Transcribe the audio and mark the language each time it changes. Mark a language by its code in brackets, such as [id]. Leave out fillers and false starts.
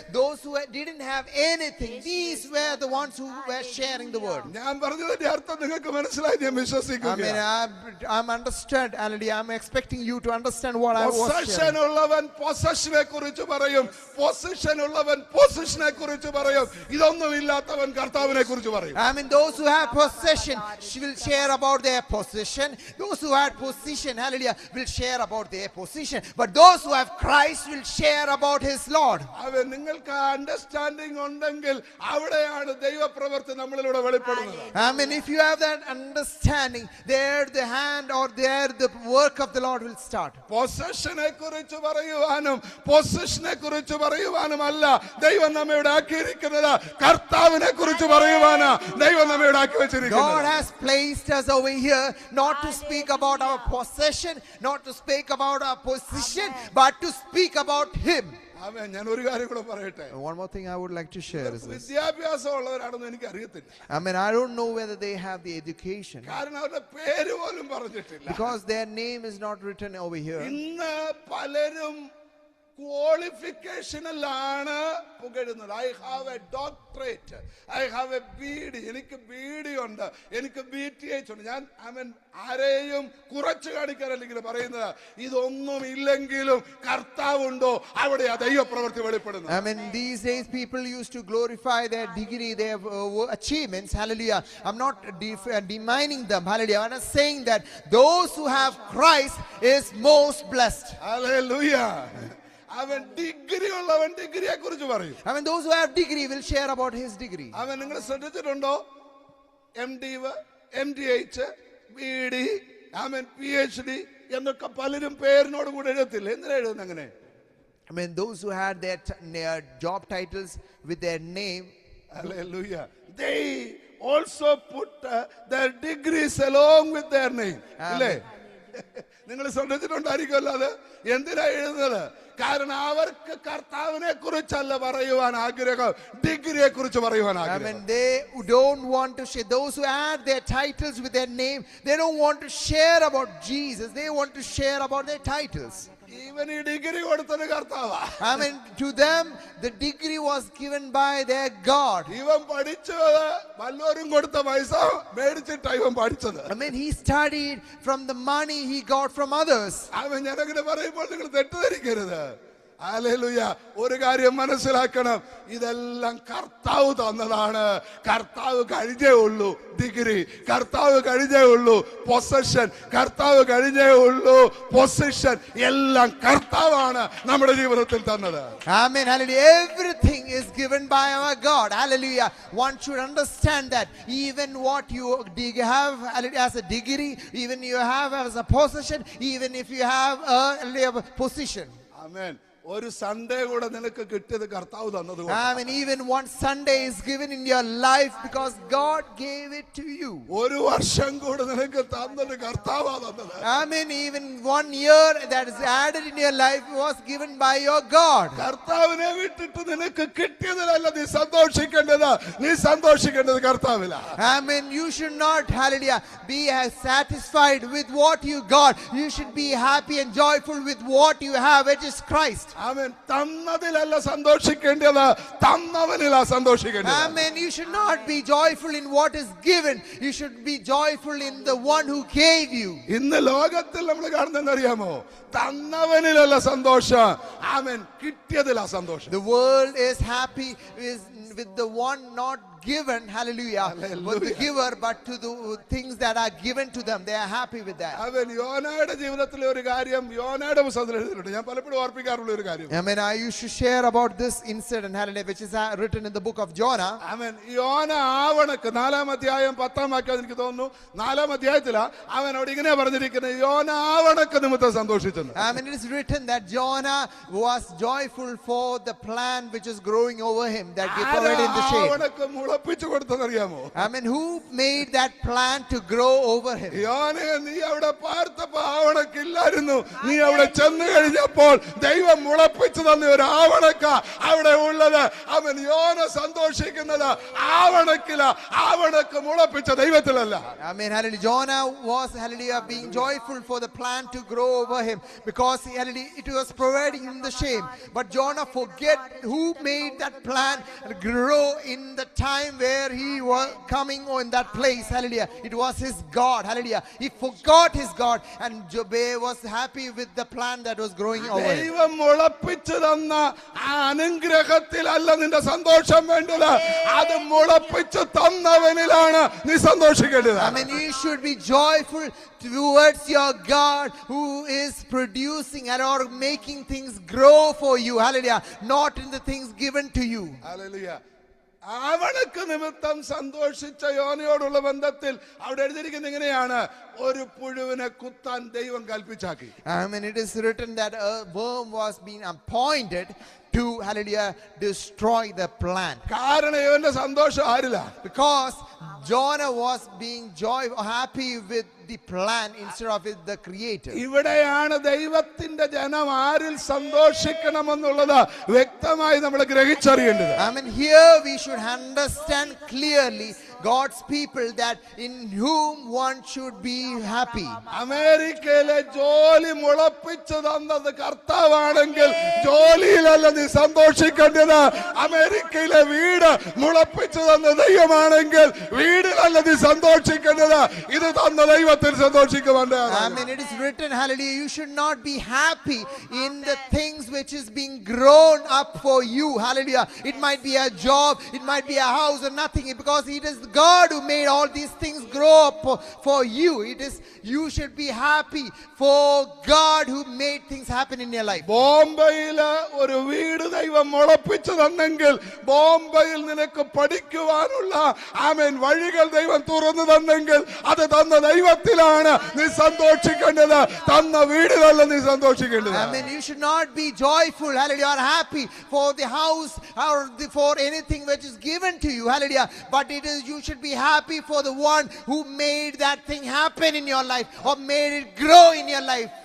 [en] Those who didn't have anything, these were the ones who were sharing the word. [ml] ഞാൻ പറഞ്ഞതിന്റെ അർത്ഥം നിങ്ങൾക്ക് മനസ്സിലായി ഞാൻ [en] I [ml] വിശ്വസിക്കുന്നു. [en] mean, I'm understood, already. I'm expecting you to understand what I was [ml] possession [en] sharing. [ml] ഉള്ളവൻ പൊസഷനെ കുറിച്ച് പറയും, പൊസിഷൻ ഉള്ളവൻ പൊസിഷനെ കുറിച്ച് പറയും. ഇതൊന്നും ഇല്ലാത്തവൻ കർത്താവിനെ കുറിച്ച് പറയും. [en] I mean, those who have possession will share about their possession. Those who had position, hallelujah, will share about their position. But those who have Christ will share about his Lord. [ml] അവൻ നിങ്ങൾക്ക് understanding ഉണ്ടെങ്കിൽ അവിടെയാണ് ദൈവപ്രവൃത്തി നമ്മളിലൂടെ വെളിപ്പെടുന്നത്. [en] I mean, if you have that understanding, there the hand or there the work of the Lord will start. [ml] പൊസഷനെ കുറിച്ച് പറയുവാനും പൊസിഷനെ കുറിച്ച് പറയുവാനുമല്ല ദൈവം നമ്മയുടെ ആക്കിയിരിക്കുന്നത്, കർത്താവിനെ കുറിച്ച് പറയുവാനാ ദൈവം നമ്മയുടെ ആക്കി [en] God [ml] വെച്ചിരിക്കുന്നത്. [en] has placed us over here not to speak about our possession, not to speak about our position, but to speak about him. [ml] ആമേൻ. ഞാൻ ഒരു കാര്യം കൂടെ പറയട്ടെ. [en] One more thing I would like to share is this. [ml] വിദ്യാഭ്യാസം ഉള്ളവരാണെന്ന് എനിക്ക് അറിയത്തില്ല. [en] I mean, I don't know whether they have the education [ml] കാരണം അവരുടെ പേര് പോലും പറഞ്ഞിട്ടില്ല. [en] because their name is not written over here. [ml] ഇന്ന് പലരും ക്വാളിഫിക്കേഷനിലാണ് പുകഴുന്നത്. [en] I have a doctorate, I have a BD, [ml] എനിക്ക് BD ഉണ്ട്, എനിക്ക് BTH ഉണ്ട്. ഞാൻ ആരെയും കുറച്ച് കാണിക്കാനല്ലെങ്കിൽ പറയുന്നത്, ഇതൊന്നും ഇല്ലെങ്കിലും കർത്താവുണ്ടോ അവിടെയാ ദൈവപ്രവൃത്തി വെളിപ്പെടുന്നത്. [en] I mean, these days people used to glorify their degree, their achievements. Hallelujah. I'm not demeaning them. Hallelujah. I'm not saying that those who have Christ is most blessed. [ml] Hallelujah. അവൻ ഡിഗ്രി ഉള്ളവൻ ഡിഗ്രിയെ കുറിച്ച് പറയും. [en] I mean, those who have degree will share about his degree. [ml] അവൻ നിങ്ങൾ ശ്രദ്ധിച്ചിട്ടുണ്ടോ? MD, MDH, BD, PhD എന്നൊക്കെ പലരും പേരിനോട് കൂടെ എഴുതത്തില്ല. എന്തിനാ എഴുതുന്നത് അങ്ങനെ? [en] I mean, those who had their job titles with their name. Hallelujah. They also put their degrees along with their name. [ml] ഇല്ലേ? നിങ്ങൾ ശ്രദ്ധിച്ചിട്ടുണ്ടായിരിക്കുമല്ലോ അത്. എന്തിനാ എഴുതുന്നത്? കാരണം അവർക്ക് കർത്താവിനെ കുറിച്ചല്ല പറയുവാൻ ആഗ്രഹം, ഡിഗ്രിയെ കുറിച്ച് പറയുവാൻ [en] I [ml] ആഗ്രഹം. [en] mean, they don't want to share. Those who add their titles with their name, they don't want to share about Jesus. They want to share about their titles. [ml] ഇവൻ ഈ ഡിഗ്രി കൊടുത്തത് കർത്താവാ. [en] I mean, to them, the degree was given by their God. [ml] ഇവൻ പഠിച്ചത് വല്ലവരും കൊടുത്ത പൈസ മേടിച്ചിട്ടാ ഇവൻ പഠിച്ചത്. [en] I mean, he studied from the money he got from others. [ml] അവൻ ഞാനങ്ങനെ പറയുമ്പോൾ നിങ്ങൾ തെറ്റിദ്ധരിക്കരുത്. ഹല്ലേലൂയ. ഒരു കാര്യം മനസ്സിലാക്കണം, ഇതെല്ലാം കർത്താവ് തന്നതാണ്. കർത്താവ് കഴിഞ്ഞേ ഉള്ളൂ ഡിഗ്രി, കർത്താവ് കഴിഞ്ഞേ ഉള്ളൂ പൊസഷൻ, കർത്താവ് കഴിഞ്ഞേ ഉള്ളൂ പൊസിഷൻ. എല്ലാം കർത്താവാണ് നമ്മുടെ ജീവിതത്തിൽ തന്നത്. [en] Amen. Hallelujah. Everything is given by our God. Hallelujah. One should understand that even what you have as a degree, even you have as a possession, even if you have a position. [ml] ആമേൻ. ഒരു Sunday കൂടെ നിനക്ക് കിട്ടിയത് കർത്താവ് തന്നത്. [en] I mean, even one Sunday is given in your life because God gave it to you. [ml] ഒരു വർഷം കൂടെ നിനക്ക് തന്നത് കർത്താവാ തന്നത്. [en] I mean, even 1 year that is added in your life was given by your God. [ml] കർത്താവിനെ വിട്ടിട്ട് നിനക്ക് കിട്ടിയതിലല്ല നീ സന്തോഷിക്കേണ്ടത്, നീ സന്തോഷിക്കേണ്ടത് കർത്താവിലാ. [en] I mean, you should not, hallelujah, be satisfied with what you got. You should be happy and joyful with what you have, which is Christ. [ml] Amen. തന്നതിലല്ല സന്തോഷിക്കേണ്ടത്, തന്നവനിലാ സന്തോഷിക്കേണ്ടത്. [en] Amen. You should not be joyful in what is given. You should be joyful in the one who gave you. [ml] ഇന്ന് ലോകത്തിൽ നമ്മൾ കാണുന്നതെന്ന് അറിയാമോ? തന്നവനിലല്ല സന്തോഷം, ആമേൻ, കിട്ടിയതിലാ സന്തോഷം. [en] The world is happy with the one not given, hallelujah, with the giver, but to the things that are given to them. They are happy with that. [ml] അവൻ യോനയുടെ ജീവിതത്തിലെ ഒരു കാര്യം യോനയുടെ പുസ്തകത്തിൽ എഴുതിയിട്ടുണ്ട്. ഞാൻ പലപ്പോഴും ഓർപ്പിക്കാറുള്ള ഒരു കാര്യം. [en] I mean, I used to share about this incident, hallelujah, which is written in the book of Jonah. [ml] അവൻ യോന ആവണക്ക് 4-ാം അധ്യായം 10-ാം വാക്യം എനിക്ക് തോന്നുന്നു 4-ാം അധ്യായത്തിലാ അവൻ അവിടെ ഇങ്ങനെ പറഞ്ഞിരിക്കുന്നത്, യോന ആവണക്ക് നിമിത്തം സന്തോഷിച്ചെന്ന്. [en] I mean, it is written that Jonah was joyful for the plant which is growing over him, that he provided in the shade. [ml] ആവണക്ക് മുളപ്പിച്ചു കൊടുത്തതറിയാമോ? [en] I mean, who made that plant to grow over him? [ml] യോനെ, നീ അവിടെ പാർത്തപ്പോ ആവണക്കില്ലായിരുന്നു. നീ അവിടെ ചെന്ന് കഴിഞ്ഞപ്പോൾ ദൈവം മുളപ്പിച്ചു തന്ന ഒരു ആവണക്ക അവിടെ ഉള്ളത്. അവൻ യോന സന്തോഷിക്കുന്നത് ആവണക്കില, ആവണക്ക് മുളപ്പിച്ച ദൈവത്തിലല്ല. [en] I mean, hallelujah, Jonah was, hallelujah, being joyful for the plant to grow over him because, hallelujah, it was providing him the shade. But Jonah forget who made that plant grow in the time where he was coming in that place. Hallelujah. It was his God. Hallelujah. He forgot his God, and Jobbe was happy with the plant that was growing over him. [ml] ദൈവം മുളപ്പിച്ചു തന്ന ആ അനുഗ്രഹത്തിലല്ല നിന്റെ സന്തോഷം വേണ്ടത്, അത് മുളപ്പിച്ചു തന്നവനിലാണ് നീ സന്തോഷിക്കേണ്ടത്. [en] I mean, you should be joyful towards your God who is producing and or making things grow for you. Hallelujah. Not in the things given to you. [ml] Hallelujah. ആവണക്ക് നിമിത്തം സന്തോഷിച്ച യോനയോടുള്ള ബന്ധത്തിൽ അവിടെ എഴുതിയിരിക്കുന്നത് എങ്ങനെയാണ്? ഒരു പുഴുവിനെ കുത്താൻ ദൈവം കൽപ്പിച്ചാക്കി. [en] I mean, it is written that a worm was being appointed to, hallelujah, destroy the plant. [ml] കാരണം ഇവന്റെ സന്തോഷം ആരില്ല? [en] Because Jonah was being happy with the plan instead of with the creator. [ml] ഇവിടെയാണ് ദൈവത്തിന്റെ ജനം ആരിൽ സന്തോഷിക്കണമെന്നുള്ളത് വ്യക്തമായി നമ്മൾ ഗ്രഹിച്ചറിയേണ്ടത്. [en] I mean, here we should understand clearly God's people that in whom one should be happy. [ml] അമേരിക്കയിലെ ജോലി മുളപ്പിച്ചു തന്നത് കർത്താവാണെങ്കിൽ ജോലിയിലല്ല നീ സന്തോഷിക്കേണ്ടത്. അമേരിക്കയിലെ വീട് മുളപ്പിച്ചു തന്ന ദൈവമാണെങ്കിൽ വീടിലല്ല നീ സന്തോഷിക്കേണ്ടത്. ഇത് തന്ന ദൈവത്തിൽ സന്തോഷിക്കുവാൻ. [en] I mean, it is written, hallelujah, you should not be happy in the things which is being grown up for you. Hallelujah. It might be a job, it might be a house or nothing, because it is God who made all these things grow up for you. It is, you should be happy for God who made things happen in your life. [ml] ബോംബെയില് ഒരു വീട് ദൈവം മുളപ്പിച്ചു തന്നെങ്കിൽ ബോംബെയിൽ നിനക്ക് പഠിക്കുവാനുള്ള ആമേൻ വഴികൾ ദൈവം തുറന്നു തന്നെങ്കിൽ അത് തന്ന ദൈവത്തിലാണ് നീ സന്തോഷിക്കേണ്ടത്, തന്ന വീടിലല്ല നീ സന്തോഷിക്കേണ്ടത്. [en] I mean, you should not be joyful, hallelujah, or happy for the house or for anything which is given to you, hallelujah, but it is, you should be happy for the one who made that thing happen in your life or made it grow in your life.